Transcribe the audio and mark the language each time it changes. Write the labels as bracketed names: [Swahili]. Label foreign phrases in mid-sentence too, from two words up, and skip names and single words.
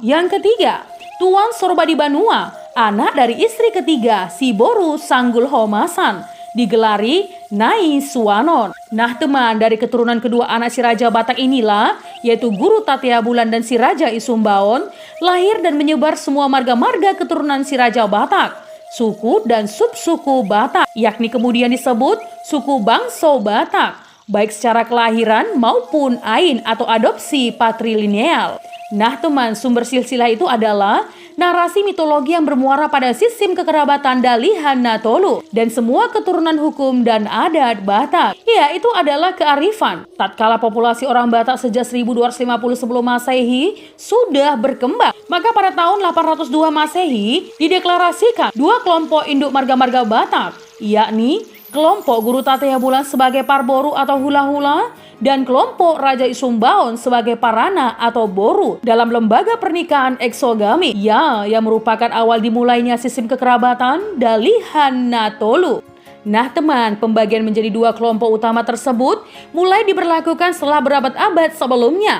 [Indonesian] Yang ketiga, Tuan Sorbadi Banua, anak dari istri ketiga si Boru Sanggul Haumasan, digelari Nai Suwanon. Nah teman, dari keturunan kedua anak si Raja Batak inilah, yaitu Guru Tatea Bulan dan si Raja Isumbaon, lahir dan menyebar semua marga-marga keturunan si Raja Batak, suku dan subsuku Batak, yakni kemudian disebut suku Bangso Batak, baik secara kelahiran maupun ain atau adopsi patrilineal. Nah teman, sumber silsilah itu adalah narasi mitologi yang bermuara pada sistem kekerabatan Dalihan Natolu dan semua keturunan hukum dan adat Batak. Ya, itu adalah kearifan. Tatkala populasi orang Batak sejak 1250 sebelum Masehi sudah berkembang, maka pada tahun 802 Masehi dideklarasikan 2 kelompok induk marga-marga Batak, yakni kelompok Guru Tatea Bulan sebagai Parboru atau Hula-Hula dan kelompok Raja Isumbaon sebagai Parana atau Boru dalam lembaga pernikahan eksogami, ya, yang merupakan awal dimulainya sistem kekerabatan Dalihan Natolu. Nah teman, pembagian menjadi dua kelompok utama tersebut mulai diberlakukan setelah berabad-abad sebelumnya.